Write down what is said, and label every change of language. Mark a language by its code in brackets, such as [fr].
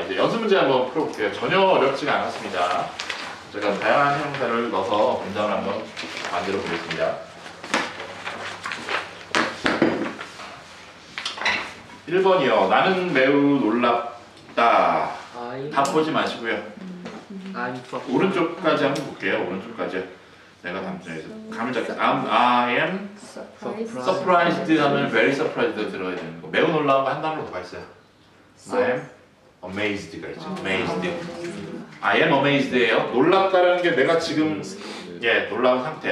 [ko] 이제 연습 문제 한번 풀어볼게요. 전혀 어렵지가 않았습니다. 제가 다양한 형용사를 넣어서 문장을 한번 만들어 보겠습니다. 1번이요. 나는 매우 놀랍다. 다 보지 마시고요. 오른쪽까지 한번 볼게요. 오른쪽까지. 내가 다음 중에서 감을 잡겠어. [en] I am surprised 하면 very surprised [ko] 들어야 되는 거. 매우 놀라운 거 한 단어로 뭐가 있어요? [en] I am amazed가 [ko] 있죠. [en] amazed. I am amazed예요. [ko] 놀랍다라는 게 내가 지금 놀라운 상태.